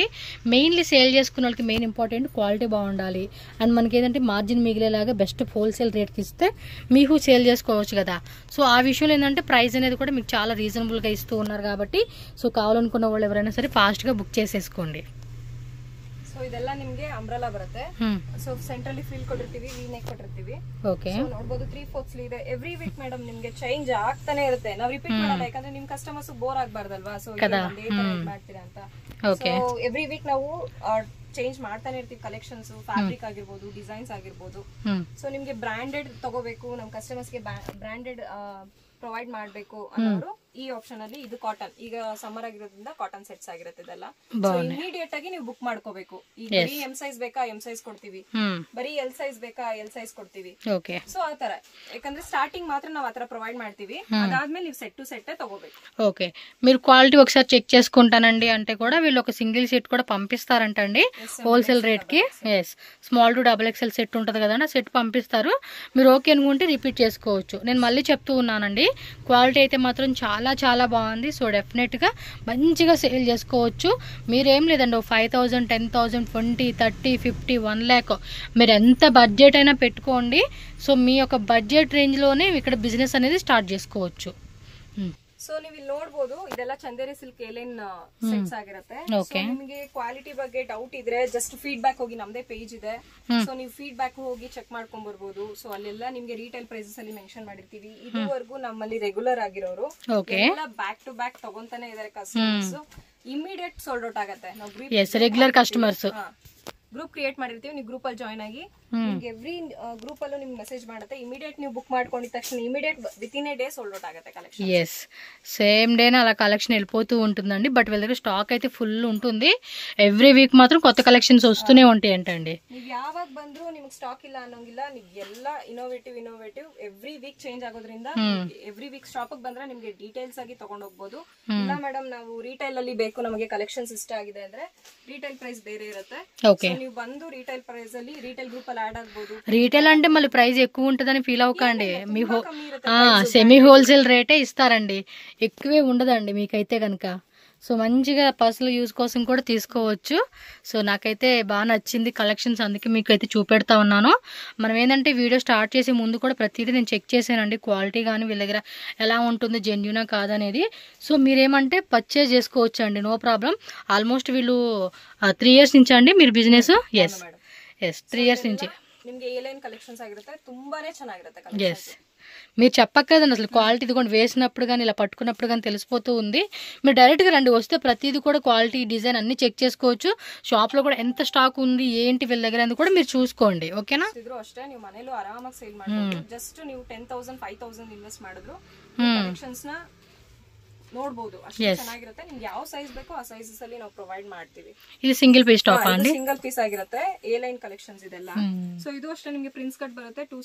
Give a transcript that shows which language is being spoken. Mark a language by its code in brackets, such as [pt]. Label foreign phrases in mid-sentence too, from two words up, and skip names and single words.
[te] మెయిన్లీ సేల్ చేసుకున్న వాళ్ళకి [en] main important quality [te] బాగుండాలి. అండ్ మనకి ఏంటంటే మార్జిన్ మిగిలేలాగా [en] best wholesale [te] రేట్కి ఇస్తే మీకు సేల్ చేసుకోవచ్చు కదా. సో ఆ విషయంలో ఏంటంటే ప్రైస్ అనేది కూడా మీకు చాలా రీజనబుల్గా ఇస్తూ ఉన్నారు కాబట్టి సో కావాలనుకున్న వాళ్ళు ఎవరైనా సరే ఫాస్ట్గా బుక్ చేసేసుకోండి. [kn] ಸೊ ಇದೆಲ್ಲ ನಿಮಗೆ ಅಂಬ್ರೆಲಾ ಬರುತ್ತೆ. ಸೊ ಸೆಂಟ್ರಲ್ಲಿ ಫೀಲ್ ಕೊಟ್ಟಿರ್ತೀವಿ, [en] V neck [kn] ಕೊಟ್ಟಿರ್ತೀವಿ. ಓಕೆ, ನೋಡಬಹುದು 3/4 ಸ್ಲೀವ್ ಇದೆ. [en] every week madam [kn] ನಿಮಗೆ ಚೇಂಜ್ ಆಗ್ತಾನೆ ಇರುತ್ತೆ. ನಾವು ರಿಪೀಟ್ ಮಾಡಲ್ಲ, ಯಾಕಂದ್ರೆ ನಿಮ್ [en] customers bore [kn] ಆಗಬಾರ್ದಲ್ವಾ. ಸೊ ಮಾಡ್ತೀರಾ ಅಂತ. ಸೊ [en] every week [kn] ನಾವು ಚೇಂಜ್ ಮಾಡ್ತಾನೆ ಇರ್ತೀವಿ. ಕಲೆಕ್ಷನ್ಸ್, ಫ್ಯಾಬ್ರಿಕ್ ಆಗಿರ್ಬೋದು, ಡಿಸೈನ್ಸ್ ಆಗಿರ್ಬೋದು. ಸೊ ನಿಮ್ಗೆ ಬ್ರಾಂಡೆಡ್ ತಗೋಬೇಕು, ನಮ್ ಕಸ್ಟಮರ್ಸ್ ಗೆ [en] branded provide [kn] ಮಾಡಬೇಕು ಅನ್ನೋರು ಈ ಆಪ್ಷನ್ ಅಲ್ಲಿ, ಇದು ಕಾಟನ್, ಈಗ ಸಮ್ಮರ್ ಆಗಿರೋದ್ರಿಂದ [en] cotton sets [kn] ಆಗಿರುತ್ತೆ ಇದೆಲ್ಲ. ಸೊ ಇಮಿಡಿಯೇಟ್ ಆಗಿ ನೀವು ಬುಕ್ ಮಾಡ್ಕೋಬೇಕು. ಈಗ ಬರೀ [en] M size [kn] ಬೇಕಾ, [en] M size [kn] ಕೊಡ್ತೀವಿ. ಬರೀ [en] L size [kn] ಬೇಕಾ, [en] L size [kn] ಕೊಡ್ತೀವಿ. ಸೊ ಆತರ, ಯಾಕಂದ್ರೆ ಸ್ಟಾರ್ಟಿಂಗ್ ಮಾತ್ರ ನಾವು ಆತರ ప్రొవైడ్ ಮಾಡ್ತೀವಿ. అదాద్ಮೇಲೆ ನೀವು [en] set to set [kn] తಗೋಬೇಕು. [te] ఓకే, మీరు క్వాలిటీ ఒకసారి చెక్ చేసుకుంటానండి అంటే కూడా వీళ్ళు ఒక [en] single set [te] కూడా పంపిస్తారంటండి [en] wholesale rate [te] కి. ఎస్, [en] small to XXL set [te] ఉంటుంది కదండి, ఆ సెట్ పంపిస్తారు. మీరు ఓకే అనుకుంటే రిపీట్ చేసుకోవచ్చు. నేను మళ్ళీ చెప్తూ ఉన్నానండి, క్వాలిటీ అయితే మాత్రం చాలా చాలా బాగుంది. సో డెఫినెట్గా మంచిగా సేల్ చేసుకోవచ్చు. మీరేం లేదండి 5,000, 10,000, 20, 30, 50, 1 lakh మీరు ఎంత బడ్జెట్ అయినా పెట్టుకోండి. సో మీ యొక్క బడ్జెట్ రేంజ్లోనే ఇక్కడ బిజినెస్ అనేది స్టార్ట్ చేసుకోవచ్చు. [kn] ಸೊ ನೀವು ಇಲ್ಲಿ ನೋಡಬಹುದು, ಇದೆಲ್ಲ [en] Chanderi silk A-line sets [kn] ಆಗಿರುತ್ತೆ. ನಿಮಗೆ ಕ್ವಾಲಿಟಿ ಬಗ್ಗೆ ಡೌಟ್ ಇದ್ರೆ [en] just feedback [kn] ಹೋಗಿ, ನಮ್ದೇ ಪೇಜ್ ಇದೆ. ಸೊ ನೀವು ಫೀಡ್ಬ್ಯಾಕ್ ಹೋಗಿ ಚೆಕ್ ಮಾಡ್ಕೊಂಡ್ ಬರ್ಬೋದು. ಸೊ ಅಲ್ಲೆಲ್ಲ ನಿಮ್ಗೆ [en] retail prices [kn] ಅಲ್ಲಿ ಮೆನ್ಷನ್ ಮಾಡಿರ್ತೀವಿ. ಇದುವರೆಗೂ ನಮ್ಮಲ್ಲಿ ರೆಗ್ಯುಲರ್ ಆಗಿರೋರು ಎಲ್ಲ [en] back to back [kn] ತಗೊಂತಾನೆ ಇದಾರೆ ಕಸ್ಟಮರ್ಸ್. [en] immediate sold out [kn] ಆಗತ್ತೆ. ನಾವು [en] regular customers group create [kn] ಮಾಡಿರ್ತೀವಿ. ನೀವು ಗ್ರೂಪ್ ಅಲ್ಲಿ ಜಾಯ್ನ್ ಆಗಿ, ಎವ್ರಿ ಗ್ರೂಪ್ ಅಲ್ಲೂ ನಿಮ್ಗೆ ಮೆಸೇಜ್ ಮಾಡುತ್ತೆ. ಇಮಿಡಿಯೇಟ್ ನೀವು ಬುಕ್ ಮಾಡ್ಕೊಂಡಿದ ತಕ್ಷಣ [en] immediate within a day sold out [kn] ఆಗುತ್ತೆ కలెక్షన్. [te] ఎస్, సేమ్ డేనే అలా కలెక్షన్ వెళ్ళిపోతూ ఉంటుందండి. బట్ వీళ్ళ దగ్గర స్టాక్ అయితే ఫుల్ ఉంటుంది. [en] every week [te] మాత్రం కొత్త కలెక్షన్స్ వస్తూనే ఉంటాయి అంటండి. [kn] ನೀವು ಯಾವಾಗ ಬಂದ್ರು ನಿಮಗೆ ಸ್ಟಾಕ್ ಇಲ್ಲ ಅನ್ನೋಂಗಿಲ್ಲ. ನೀವು ಎಲ್ಲ [en] innovative every week change [kn] ಆಗೋದ್ರಿಂದ [en] every week shop [kn] ಬಂದ್ರೆ ನಿಮ್ಗೆ ಡೀಟೇಲ್ಸ್ ಆಗಿ ತಗೊಂಡ್ ಹೋಗ್ಬೋದು. ಇಲ್ಲ ಮೇಡಮ್ ನಾವು ರಿಟೈಲ್ ಅಲ್ಲಿ ಬೇಕು, ನಮಗೆ ಕಲೆಕ್ಷನ್ಸ್ ಇಷ್ಟ ಆಗಿದೆ ಅಂದ್ರೆ [en] retail price [kn] ಬೇರೆ ಇರುತ್ತೆ. ನೀವು ಬಂದು [en] retail price [kn] ಅಲ್ಲಿ [en] retail group [kn] ಅಲ್ಲಿ యాడ్ ಆಗಬಹುದು. [te] రీటైల్ అంటే మళ్ళీ ప్రైస్ ఎక్కువ ఉంటుందని ఫీల్ అవ్వకండి. మీ [en] semi wholesale [te] రేటే ఇస్తారండి, ఎక్కువే ఉండదండి మీకైతే కనుక. సో మంచిగా [en] personal use [te] కోసం కూడా తీసుకోవచ్చు. సో నాకైతే బాగా నచ్చింది కలెక్షన్స్, అందుకే మీకు అయితే చూపెడతా ఉన్నాను. మనం ఏంటంటే వీడియో స్టార్ట్ చేసే ముందు కూడా ప్రతిదీ నేను చెక్ చేశానండి, క్వాలిటీ కానీ వీళ్ళ దగ్గర ఎలా ఉంటుంది, జెన్యూనా కాదనేది. సో మీరేమంటే పర్చేజ్ చేసుకోవచ్చు అండి, నో ప్రాబ్లం. ఆల్మోస్ట్ వీళ్ళు 3 years నుంచి అండి మీరు బిజినెస్. ఎస్, 3 years నుంచి [kn] ನಿಮಗೆ [en] A-line collections [kn] ಆಗಿರುತ್ತೆ. ತುಂಬಾನೇ ಚೆನ್ನಾಗಿರುತ್ತೆ ಕಲೆಕ್ಷನ್ಸ್. ಎಸ್, [te] మీరు చెప్పక్కర్లేదండి అసలు క్వాలిటీ. ఇదిగోండి వేసినప్పుడు కానీ ఇలా పట్టుకున్నప్పుడు కానీ తెలిసిపోతూ ఉంది. మీరు డైరెక్ట్గా రండి, వస్తే ప్రతిదీ కూడా క్వాలిటీ, డిజైన్ అన్ని చెక్ చేసుకోవచ్చు. షాప్లో కూడా ఎంత స్టాక్ ఉంది ఏంటి వీళ్ళ దగ్గర అని కూడా మీరు చూసుకోండి. ఓకేనా? [kn] ಇದ್ರು ಅಷ್ಟೇ ನೀವು ಮನೇಲೂ ಆರಾಮಾಗಿ ಸೇಲ್ ಮಾಡಬಹುದು. ಜಸ್ಟ್ ನೀವು 10,000, 5,000 ಇನ್ವೆಸ್ಟ್ ಮಾಡಿದ್ರು ಕಲೆಕ್ಷನ್ಸ್ ನ ನೋಡಬಹುದು. ಅಷ್ಟು ಚೆನ್ನಾಗಿರುತ್ತೆ. ನಿಮ್ಗೆ ಯಾವ ಸೈಜ್ ಬೇಕೋ ಆ ಸೈಜಸ್ ಅಲ್ಲಿ ನಾವು ಪ್ರೊವೈಡ್ ಮಾಡ್ತೀವಿ. ಇದು [en] single piece top [kn] ಅಂడి, [en] single piece [kn] ಆಗಿರುತ್ತೆ. [en] A line collections [kn] ಇದೆಲ್ಲ. ಸೊ ಇದು ಅಷ್ಟೇ ನಿಮಗೆ [en] prince cut [kn] ಬರುತ್ತೆ.